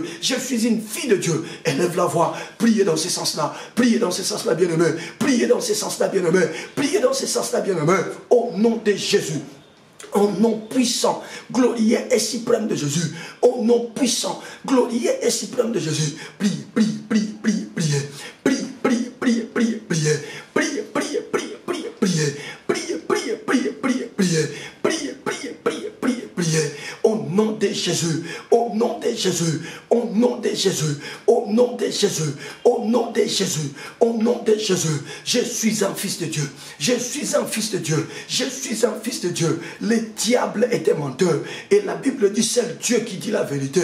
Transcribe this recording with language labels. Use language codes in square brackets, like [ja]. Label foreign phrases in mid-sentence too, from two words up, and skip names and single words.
[fr] Je suis une fille de Dieu. Élève la voix. Priez dans ce sens-là. Priez dans ce sens-là, bien-aimé. Priez dans ce sens-là, bien-aimé. Priez dans ce sens-là, bien-aimé. Au nom de Jésus. Au nom puissant, glorieux et suprême de Jésus. Au nom puissant, glorieux et suprême de Jésus. Prie, prie, prie, prie, priez. Prie, prie, prie, prie, priez. Prie, prie, prie, prie, priez. Prie, prie, prie, prie, priez. Prie, prie, prie, prie, priez. Au nom de Jésus. Au nom de Jésus. Au nom de Jésus. Au nom de Jésus. Au nom de Jésus. Au nom de Jésus. Je suis un fils de Dieu. Je suis un fils de Dieu. Je suis un fils de Dieu. Le diable était menteur. Et la Bible dit, c'est Dieu qui dit la vérité.